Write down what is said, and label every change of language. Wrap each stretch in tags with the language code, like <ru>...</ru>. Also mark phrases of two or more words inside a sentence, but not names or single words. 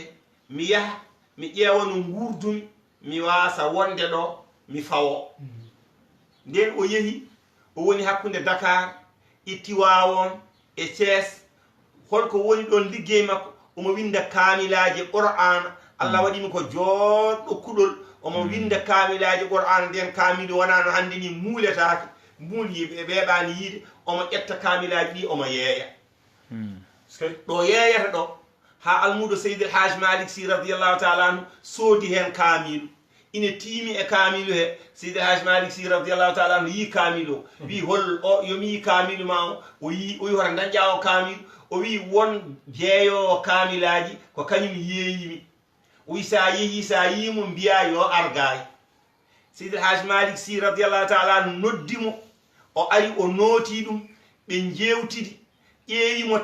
<ff>mi yaha mi ƴeewa no guurdumi mi wasa wonde ɗo mi fawo nden o yehi o woni hakkude Dakar e Tiwawon e Thiès holko woni ɗon liggey makko omo winda kaamilaji Qur'an Allah waɗimi ko joɗɗo kuɗol omo winda kaamilaji Qur'an nden kaamili wona no hande ni muuletake muuli weeɓani yiide omo ƴetta kaamilaji ɗi omo yeeya ɗo yeeyata ɗo ha almudo Seydi El Hadji Malick Sy</ff> <ar>رضي الله تعالى عنه</ar> <ff>soodi hen kaamilu ina tiimi e kaamilu he Seydi El Hadji Malick Sy</ff> <ar>رضي الله تعالى عنه</ar> <ff>yi kaamilu o wi hol o yomi yi kaamilu ma o yi hota dañƴa o kaamilu o wi won jeeyowo kaamilaji ko kañum yeeyimi o wi sa yeehi sa yimo mbiya yo argayi Seydi El Hadji Malick Sy</ff> <ar>رضي الله تعالى عنه</ar> <ff>noddimo o ari o nooti ɗum ɓe jewtidi ƴeewimo</ff>